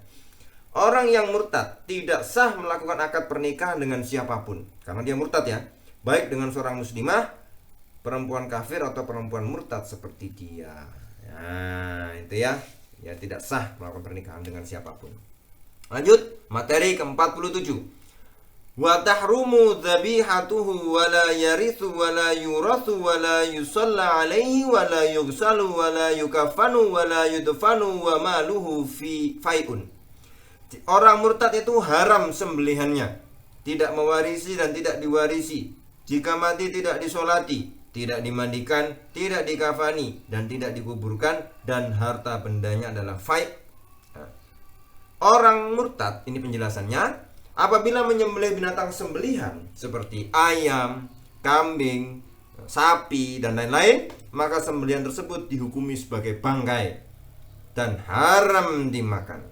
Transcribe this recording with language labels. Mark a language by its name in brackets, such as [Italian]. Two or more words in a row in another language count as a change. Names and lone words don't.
[Indonesian] Orang yang murtad tidak sah melakukan akad pernikahan dengan siapapun karena dia murtad ya, baik dengan seorang muslimah, perempuan kafir atau perempuan murtad seperti dia. Nah, itu ya. Ya tidak sah melakukan pernikahan dengan siapapun. Lanjut, materi ke-47. [Arabic] وتحرم ذبيحته ولا يرث ولا يورث ولا يصلى عليه ولا يغسل ولا يكفن ولا يدفن وماله في فيء. [Indonesian] Orang murtad itu haram sembelihannya, tidak mewarisi dan tidak diwarisi. Jika mati tidak disolati, tidak dimandikan, tidak dikafani, dan tidak dikuburkan, dan harta bendanya adalah fai'. Orang murtad, ini penjelasannya, apabila menyembelih binatang sembelihan seperti ayam, kambing, sapi, dan lain-lain, maka sembelihan tersebut dihukumi sebagai bangkai dan haram dimakan.